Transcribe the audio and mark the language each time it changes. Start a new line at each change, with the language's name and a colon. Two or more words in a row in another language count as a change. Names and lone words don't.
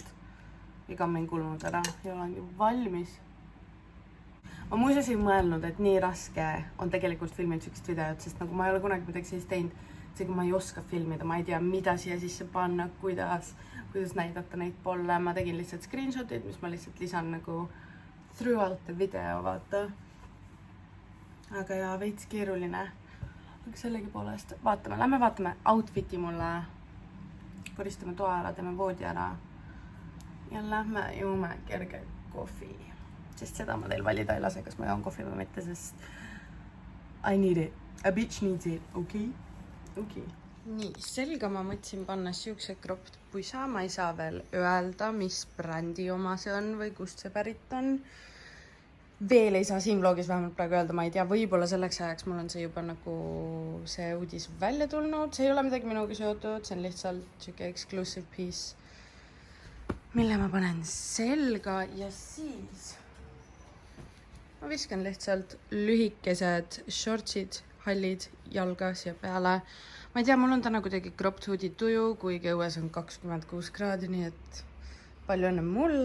Estonian: Iga on mind kulmunud ära ja olengi valmis. Ma muuseas ei mõelnud, et nii raske on tegelikult filmida sükst videot, sest nagu ma ei ole kunagi midagi sellist teinud, seega ma ei oska filmida, ma ei tea, mida siia sisse panna, kuidas näidata neid polle. Ma tegin lihtsalt screenshotid, mis ma lihtsalt lisan nagu
English: throughout the video,
Estonian: vaata. Aga ja veits keeruline. Aga sellegi poolest vaatame, lähme vaatame outfiti mulle, koristame toa ära, teeme voodi ära ja lähme juume kerge kohvi. Sest seda ma teil valida ei lase, kas ma joon kohvi või mitte, sest
English: I need it. A bitch needs it,
Estonian: okei? Nii, selga ma mõtlesin panna siukse
English: cropped pusa.
Estonian: Ma ei saa veel öelda, mis brändi oma see on või kust see pärit on. Veel ei saa siin vlogis vähemalt praegu öelda, ma ei tea, võib-olla selleks ajaks mul on see juba nagu see uudis välja tulnud. See ei ole midagi minuga seotud, see on lihtsalt siuke
English: exclusive piece,
Estonian: mille ma panen selga ja siis ma viskan lihtsalt lühikesed shortsid, hallid jalga siia peale. Ma ei tea, mul on täna kuidagi
English: cropped hoodie
Estonian: tuju, kuigi õues on 26 kraadi, nii et palju õnne mulle.